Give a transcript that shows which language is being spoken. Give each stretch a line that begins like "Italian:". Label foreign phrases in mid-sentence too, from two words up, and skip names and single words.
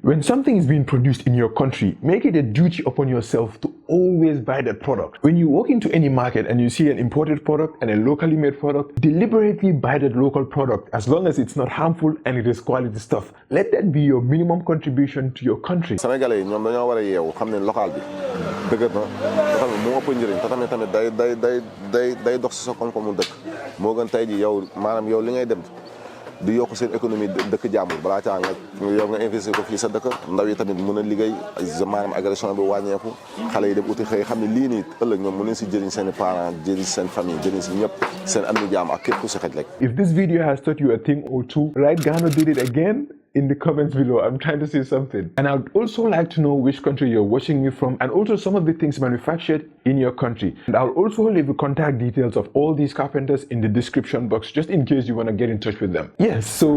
English: When something is being produced in your country, make it a duty upon yourself to always buy that product. When you walk into any market and you see an imported product and a locally made product, deliberately buy that local product as long as it's not harmful and it is quality stuff. Let that be your minimum contribution to your country.
Wolof: Sénégalais ñoom dañoo war a yeewu xam ne local bi dëgg na nga xam ne moo ëpp njëriñ te tamit day dox si sa koom-koomu dëkk moo gën tey ji yow maanaam yow li ngay dem di yokk seen économie dëkk jàmbur balaa caa yow nga investir ko fii sa dëkk ndaw yi tamit mën a liggéey maanaam agression bi wàññeeku xale yi dem uti xëy xam ne lii nii ëllëg ñoom mën nañ si jëriñ seen parents jëriñ seen famille jëriñ si ñëpp seen am ni jaam ak képp ku si xej rek.
English: If this video has taught you a thing or two, write Gano did it again in the comments below. I'm trying to say something. And I'd also like to know which country you're watching me from and also some of the things manufactured in your country. And I'll also leave the contact details of all these carpenters in the description box just in case you want to get in touch with them.